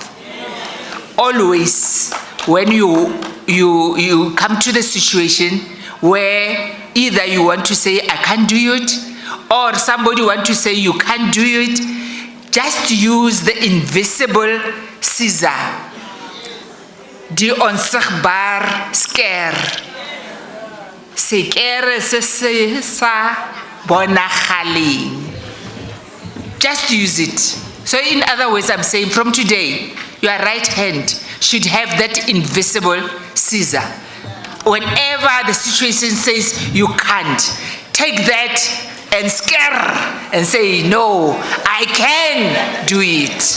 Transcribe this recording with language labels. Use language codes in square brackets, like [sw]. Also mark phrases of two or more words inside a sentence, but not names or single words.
[en] Always, when you come to the situation where either you want to say I can't do it, or somebody want to say you can't do it, just use the invisible scissor. [af] Die onsigbaar scare. [st] Sekere se sa bonagaling. [en] Just use it. So in other words, I'm saying from today, your right hand should have that invisible scissor. Whenever the situation says you can't, take that and scare and say, no, I can do it.